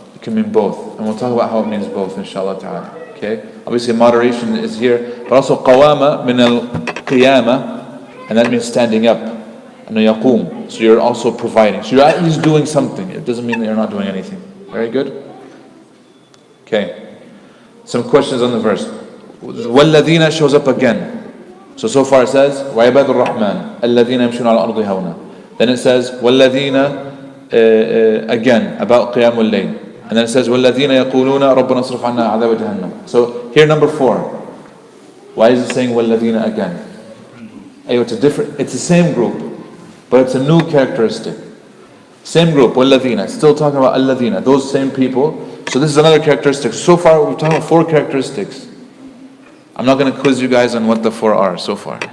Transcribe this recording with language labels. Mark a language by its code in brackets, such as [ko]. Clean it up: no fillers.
[en] It can mean both, and we'll talk about how it means both inshallah ta'ala. Okay, obviously moderation is here, but also qawama min al-qiyama, and that means standing up, and yaqum. So you're also providing, so you're at least doing something. It doesn't mean that you're not doing anything. Very good. Okay, some questions on the verse. وَالَّذِينَ shows up again. So far it says [ar] وَعِبَادُ الرَّحْمَنِ الَّذِينَ يَمْشُونَ عَلَى الْأَرْضِ هَوْنًا. [en] Then it says وَالَّذِينَ again about [ar] قِيَامُ اللَّيْلِ. [en] And then it says [ar] وَالَّذِينَ يَقُولُونَ رَبَّنَا اصْرِفْ عَنَّا عَذَابَ جَهَنَّمَ. [en] So here number 4. Why is it saying وَالَّذِينَ again? It's a different, it's the same group. but it's a new characteristic. Same group, وَالَّذِينَ, still talking about الَّذِينَ, those same people. So this is another characteristic. So far we've talked about 4 characteristics. I'm not going to quiz you guys on what the 4 are so far.